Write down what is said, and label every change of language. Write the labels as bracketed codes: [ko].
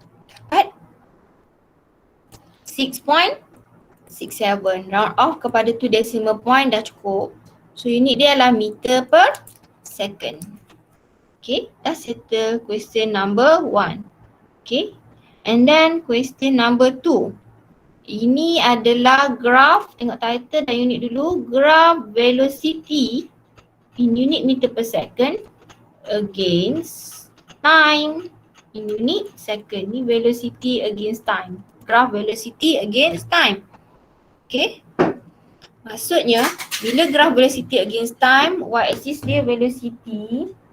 [ms] Dapat 6.67. [en] Round off [ms] kepada 2 decimal point dah cukup. So, unit dia adalah meter per second. [en] Okay, dah settle question number 1. Okay, and then question number 2. [ms] Ini adalah graph, tengok title dan unit dulu. [en] Graph velocity in unit meter per second against time in unit second. Ni velocity against time. Graph velocity against time. Okay, [ms] maksudnya bila [en] graph velocity against time, y-axis dia velocity.